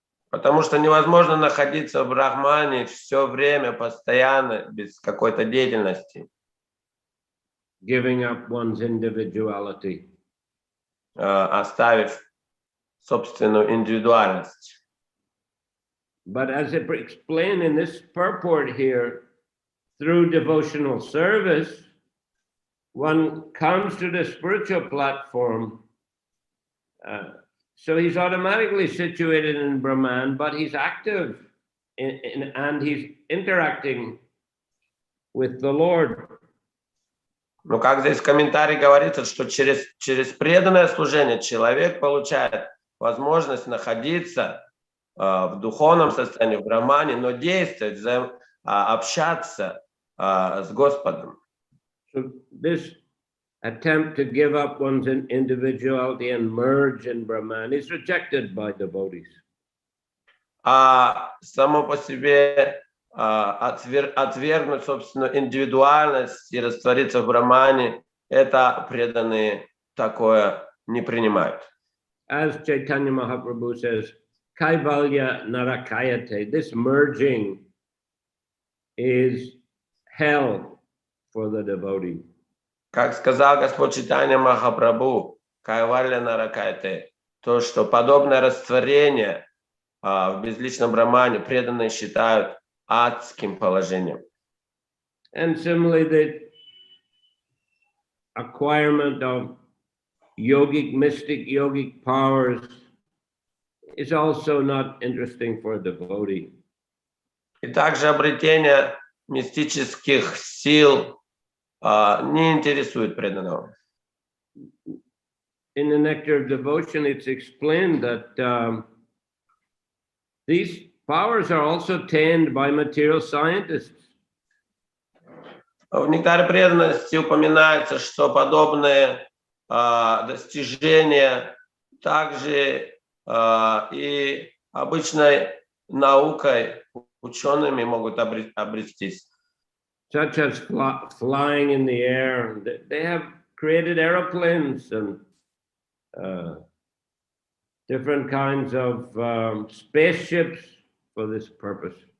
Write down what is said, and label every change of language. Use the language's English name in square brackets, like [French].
[Russian] Потому что невозможно находиться в брахмане все время, постоянно, без какой-то деятельности. [English] Giving up one's individuality. [Russian] Оставив собственную индивидуальность. [English] But as it explained in this purport here, through devotional service, one comes to the spiritual platform. So he's automatically situated in Brahman, but he's active and he's interacting with the Lord. [Russian] Но как здесь в комментарии говорится, что через преданное служение человек получает возможность находиться в духовном состоянии, в брамане, но действовать, общаться с Господом. [English] So this attempt to give up one's individuality and merge in Brahman is rejected by devotees. [Russian] Само по себе отвергнуть собственную индивидуальность и раствориться в брамане, это преданные такое не принимают. [English] As Chaitanya Mahaprabhu says, Kaivalya Narakayate, this merging is hell for the devotee. [Russian] Как сказал Господь Чайтанья Махапрабху, Кайвалья Наракайте, то, что подобное растворение в безличном брамане преданные считают адским положением. [English] And similarly, the acquirement of mystic yogic powers is also not interesting for a devotee. [Russian] И также обретение мистических сил не интересует преданного. [English] In the Nectar of Devotion, it's explained that these powers are also attained by material scientists. [Russian] В «Нектаре преданности» упоминается, что подобные достижения также и обычной наукой, учеными могут обрестись. [English] Such as flying in the air. They have created aeroplanes and different kinds of spaceships for this purpose.